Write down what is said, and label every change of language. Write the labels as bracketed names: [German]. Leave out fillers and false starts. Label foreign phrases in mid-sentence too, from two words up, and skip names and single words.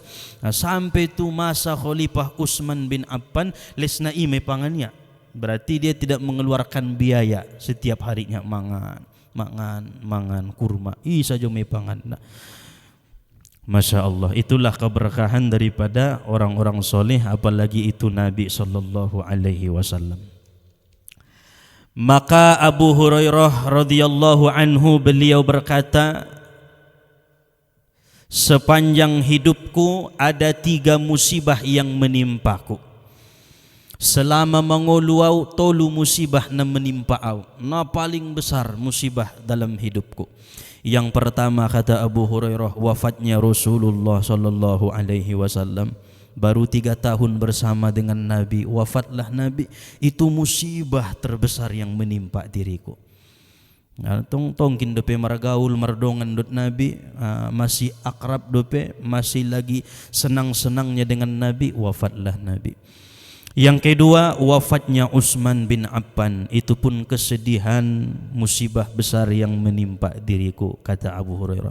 [Indonesian] Sampai tu masa Khalifah Utsman bin Affan [Batak Toba] lesna ime pangannya. [Indonesian] Berarti dia tidak mengeluarkan biaya, setiap harinya [Batak Toba] mangan kurma. [Indonesian] Saja me pangan. [Arabic] ما شاء الله, [Indonesian] itulah keberkahan daripada orang-orang soleh, apalagi itu Nabi [Arabic] صلى الله عليه وسلم. [Indonesian] Maka Abu Hurairah [Arabic] رضي الله عنه [Indonesian] beliau berkata, sepanjang hidupku ada 3 musibah yang menimpaku. [Batak Toba] Selama mengoluau tolu musibah na menimpa au. [Indonesian] Na paling besar musibah dalam hidupku. Yang pertama, kata Abu Hurairah, wafatnya Rasulullah [Arabic] صلى الله عليه وسلم. [Indonesian] Baru 3 tahun bersama dengan Nabi, wafatlah Nabi. Itu musibah terbesar yang menimpa diriku. [Batak Toba] Tongkin dope margaul mardongan dot Nabi, [Indonesian] masih akrab dope, masih lagi senang-senangnya dengan Nabi, wafatlah Nabi. Yang kedua, wafatnya Utsman bin Affan. Itu pun kesedihan, musibah besar yang menimpa diriku, kata Abu Hurairah.